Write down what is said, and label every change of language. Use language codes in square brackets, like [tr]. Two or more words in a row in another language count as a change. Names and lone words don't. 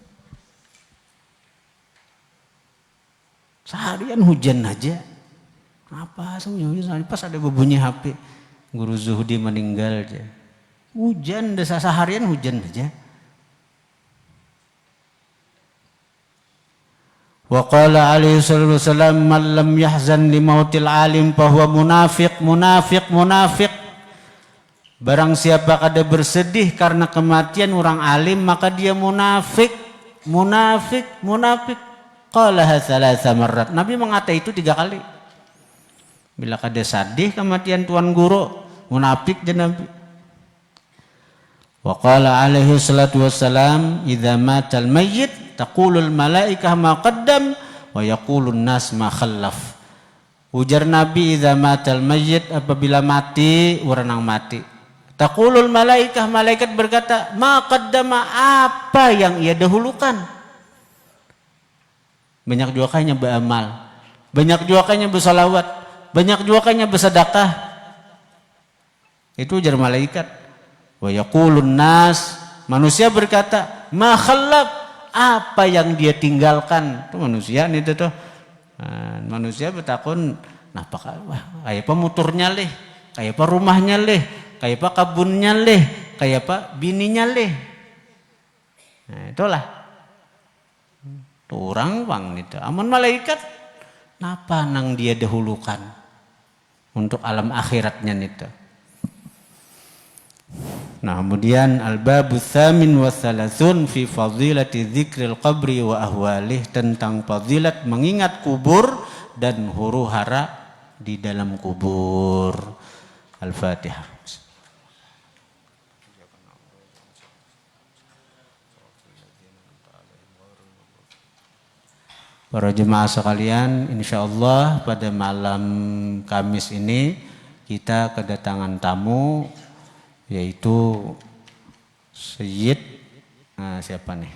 [bjn] Seharian hujan aja. Apa sehujan-hujan? Pas ada berbunyi HP, guru Zuhdi meninggal aja. Hujan, desa seharian hujan aja. [ar] وقال عليه وسلم من لم يحزن لموت العالم فهو منافق. [bjn] Barang siapa kada bersedih karena kematian orang alim maka dia munafik. [ar] قالها ثلاث مرات. [bjn] Nabi mengata itu 3 kali. Bila kada sedih kematian tuan guru, munafik je Nabi. [ar] وقال عليه الصلاة والسلام إذا مات الميت تقول الملائكة ما قدم ويقول الناس ما خلف. [bjn] Ujar Nabi [ar] إذا مات الميت, [bjn] apabila mati orang yang mati, [ar] تقول الملائكة, [bjn] malaikat berkata [ar] ما قدم, [bjn] apa yang ia dahulukan. Banyak juga kayaknya beramal, banyak juga kayaknya bersalawat, banyak juga kayaknya bersedekah. Itu ujar malaikat. [ar] ويقول الناس, [bjn] manusia berkata [ar] ما خلف, [bjn] apa yang dia tinggalkan. Itu manusia nih tuh. Manusia bertakun napa kayak apa motornya leh, kayak apa rumahnya leh, kayak apa kebunnya leh, kayak apa bininya leh. Nah, itulah orang bang itu. Amun malaikat napa nang dia dahulukan untuk alam akhiratnya itu. Nah, kemudian [ar] الباب الثامن والثلاثون في فضيلة ذكر القبر وأهواله, [bjn] tentang fadilat mengingat kubur dan huru-hara di dalam kubur. Al-Fatihah. Para jemaah sekalian, insyaallah pada malam Kamis ini kita kedatangan tamu, yaitu Sayyid siapa nih?